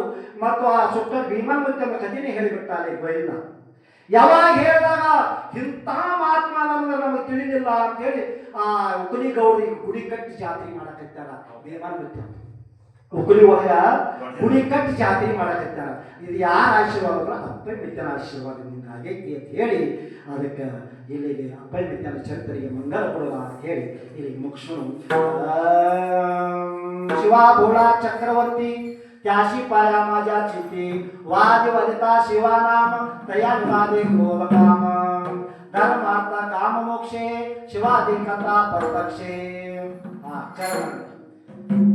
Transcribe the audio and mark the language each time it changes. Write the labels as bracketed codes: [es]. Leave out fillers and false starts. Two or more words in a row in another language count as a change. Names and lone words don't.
[kn] ಮತ್ತು ಆ ಸುತ್ತ ಭೀಮನ್ ಮುತ್ತ ಕಥೆನೇ ಹೇಳಿಬಿಟ್ಟ ಅಲ್ಲಿ ಬೈಲ ಯಾವಾಗ ಹೇಳಿದಾಗ ಇಂಥ ಮಹಾತ್ಮ ನಮ್ಗೆ ನಮಗೆ ತಿಳಿದಿಲ್ಲ ಅಂತ ಹೇಳಿ ಆ ಉಗುಳಿ ಗೌರಿ ಗುಡಿ ಕಟ್ಟಿ ಜಾತ್ರೆ ಮಾಡಕತ್ತಾರ ಭೀಮನ್ ಮುತ್ತ ಉಗುಳಿ ಒಳಗ ಗುಡಿ ಕಟ್ಟಿ ಜಾತ್ರೆ ಮಾಡಕತ್ತಾರ ಇದು ಯಾರ ಆಶೀರ್ವಾದ ಅಪ್ಪಯ್ಯ ಮುತ್ತನ ಆಶೀರ್ವಾದದಿಂದ ಆಗೈತಿ ಅಂತ ಹೇಳಿ ಅದಕ್ಕೆ ಇಲ್ಲಿಗೆ ಅಪ್ಪಯ್ಯ ಮುತ್ತನ ಚರಿತ್ರೆಗೆ ಮಂಗಲ ಕೊಡುವ ಅಂತ ಹೇಳಿ ಇಲ್ಲಿಗೆ ಮುಗಿಸೋಣ [mr] शिवा भोळा चक्रवर्ती त्याशी पाया माझ्या चित्ती वाद वदिता शिवा नाम तया निवादे क्रोध काम धर्मार्थ काम मोक्षे शिवा देखता परतक्षे चरण